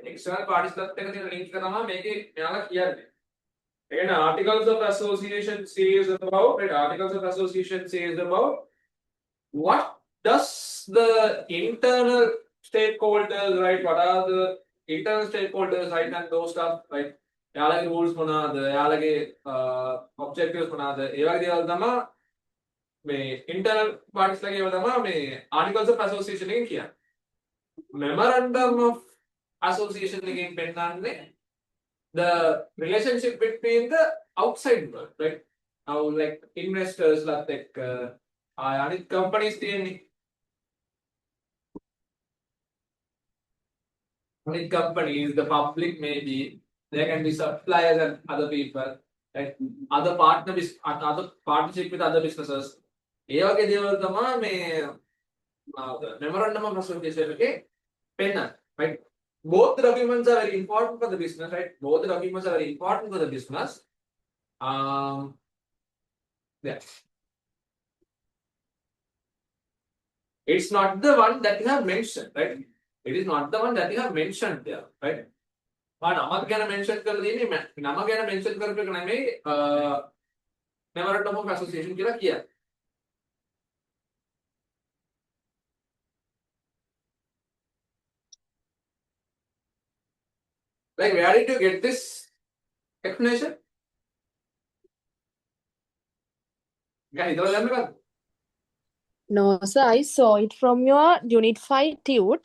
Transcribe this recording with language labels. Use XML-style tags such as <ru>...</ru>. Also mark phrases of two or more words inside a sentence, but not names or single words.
<en>External parties that link make it here. Again, articles of association says about, right? Articles of association says about what does the internal stakeholders, right? What are the internal stakeholders, right? And those stuff, right?</en> <si>යාලගේ rules මොනවාද? යාලගේ objectives මොනවාද? ඒ වගේ දේවල් තමයි මේ</si> <en>internal parties</en> <si>ලගේ ඒවා තමයි මේ</si> <en>articles of association</en> <si>එකෙන් කියන්නේ.</si> <en>Memorandum of association</en> <si>එකෙන් පෙන්නන්නේ</si> <en>the relationship between the outside world, right? Now, like investors, like අනිත් companies තියෙන්නේ. Audit companies, the public maybe, there can be suppliers and other people, right? Other partnership with other businesses.</en> <si>ඒ වගේ දේවල් තමයි මේ</si> <en>memorandum of association</en> <si>එකේ පෙන්නන්නේ,</si> <en>right? Both the documents are very important for the business, right? Both the documents are very important for the business. Yeah. It's not the one that you have mentioned, right? It is not the one that you have mentioned there, right?</en> <si>නමක් ගැන මෙන්ෂන් කරලා තියෙන්නේ නම ගැන මෙන්ෂන් කරපු එක නෙමෙයි</si> <en>memorandum of association</en> <si>කියලා කියන්නේ.</si> <en>Like, where did you get this explanation? No, sir, I saw it from your Unit 5 tute.</en>